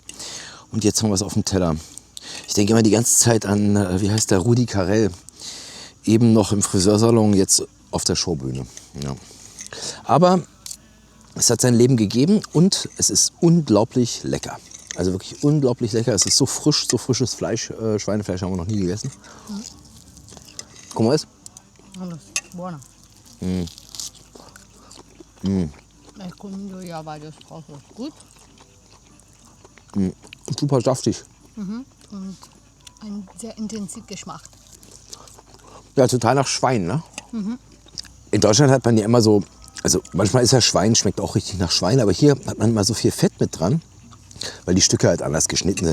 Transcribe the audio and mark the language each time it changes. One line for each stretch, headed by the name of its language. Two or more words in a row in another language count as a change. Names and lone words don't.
German: Und jetzt haben wir es auf dem Teller. Ich denke immer die ganze Zeit an, wie heißt der, Rudi Carrell. Eben noch im Friseursalon, jetzt auf der Showbühne. Ja. Aber es hat sein Leben gegeben und es ist unglaublich lecker. Also wirklich unglaublich lecker. Es ist so frisch, so frisches Fleisch. Schweinefleisch haben wir noch nie gegessen.
Spanish: ¿Cómo es? Bueno.
German: Ich komme ja beides drauf. Gut. Super saftig. Und ein sehr intensiv Geschmack. Ja, total nach Schwein, ne? In Deutschland hat man ja immer so, also manchmal ist ja Schwein, schmeckt auch richtig nach Schwein, aber hier hat man immer so viel Fett mit dran, weil die Stücke halt anders geschnitten sind.